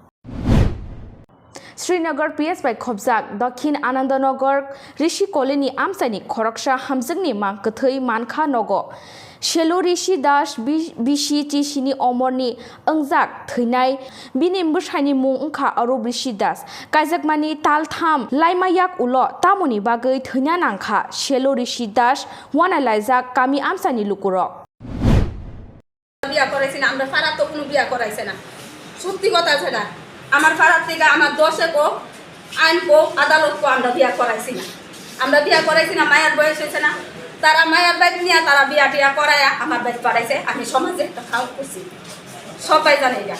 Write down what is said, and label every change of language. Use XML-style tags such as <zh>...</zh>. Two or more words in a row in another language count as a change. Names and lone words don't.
<trp>Srinagar PS by Khobjak Dakhin Anandanagar Rishi Kolini Amsani Khoroksa Hamjingni Mangkthei Mankha Nogo Shelo Rishi Das Bishi Chishini Omorni Angjak Theinai Bini Bwshaini mung ongkha Arup Rishi Das Kaijakmani Taltham Laimayak Ulo Tamoni Bagai Theina Nangkha Shelo Rishi Das Wanalaijak Kami Amsani Lukurok</trp> <bn>বিয়া করাইছি না আমরা ফারাত তো কোনো বিয়া করাইছে না সত্যি কথা যেটা আমার ফারাত থেকে আমার দশে কো আইন কো আদালত কো আমরা বিয়া করাইছি না মায়ের বয়স হয়েছে না তারা মায়ের বাইক নিয়ে তারা বিয়া টিয়া করায় আমার বাইক পাঠাইছে আমি সমাজে একটা খাওয়া করছি সবাই জানে এটা</bn>